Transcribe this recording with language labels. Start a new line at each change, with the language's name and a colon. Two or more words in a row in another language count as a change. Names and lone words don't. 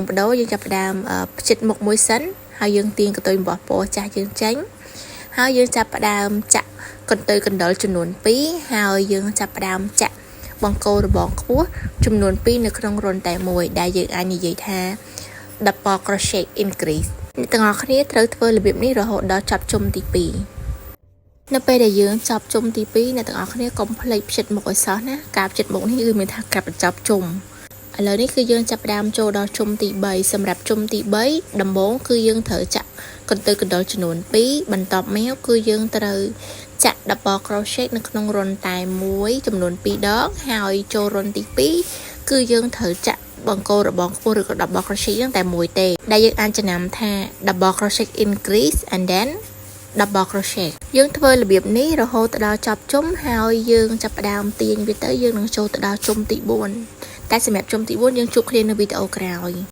Khmer: បដូរយើងចាប់ផ្ដើមផ្ចិតមុខមួយសិនហើយយើងទាញកន្ទុយអំបោះពណ៌ចាស់យើងចេញហើយយើងចាប់ផ្ដើមចាក់កន្ទុយកណ្ដុរចំនួន2ហើយយើងចាប់ផ្ដើមចាក់បង្គោលរបងខ្ពស់ចំនួន2នៅក្នុង រន្ធតែមួយដែលយើងអាចនិយាយថា10
English: crochet increase
Khmer: អ្នកទាំងអស់គ្នាត្រូវធ្វើរបៀបនេះរហូតដល់ចប់ជុំទី2នៅពេលដែលយើងចប់ជុំទី2អ្នកទាំងអស់គ្នា កុំភ្លេចផ្ចិតមុខឲ្យសោះណាការផ្ចិតមុខនេះគឺមានថាការបញ្ចប់ជុំឥឡូវនេះគឺយើងចាប់ផ្ដើមចូលដល់ជុំទី3សម្រាប់ជុំ ទី3ដំបូងគឺយើងត្រូវចាក់កន្ទុយកណ្ដុរចំនួន2បន្ទាប់មកគឺយើងត្រូវចាក់10 crochet នៅក្នុងរន្ធតែមួយចំនួន2ដងហើយចូលរន្ធទី2គឺយើងត្រូវចាក់បង្គោលរបងខ្ពស់ឬក៏10 crochet ហ្នឹងតែមួយទេដែលយើងអាចចំណាំថា10
English: crochet increase and then 10 crochet
Khmer: យើងធ្វើរបៀបនេះរហូតដល់ចប់ជុំហើយយើងចាប់ផ្ដើមទាញវាទៅយើងនឹងចូលទៅដល់ជុំទី4តែសម្រាប់ជុំទី4យើងជួបគ្នានៅវីដេអូក្រោយ